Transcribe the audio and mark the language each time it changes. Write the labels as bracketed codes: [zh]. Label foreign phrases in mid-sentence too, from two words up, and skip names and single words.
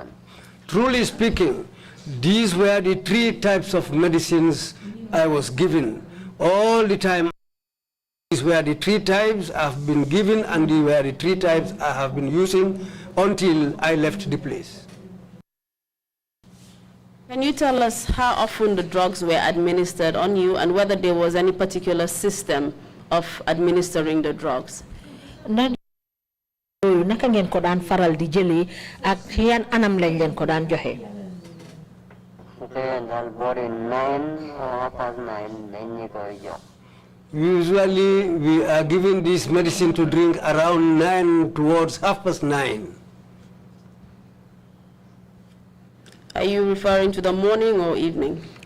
[en] Truly speaking, these were the 3 types of medicines I was given all the time. These were the 3 types I've been given, and these were the 3 types I have been using until I left the place. Can you tell us how often the drugs were administered on you and whether there was any particular system of administering the drugs? [wo] Naka ngeen ko daan faral di jëlee ak yan anam lañ leen ko daan joxe. [en] Usually we are given this medicine to drink around 9 towards 9:30. Are you referring to the morning or evening?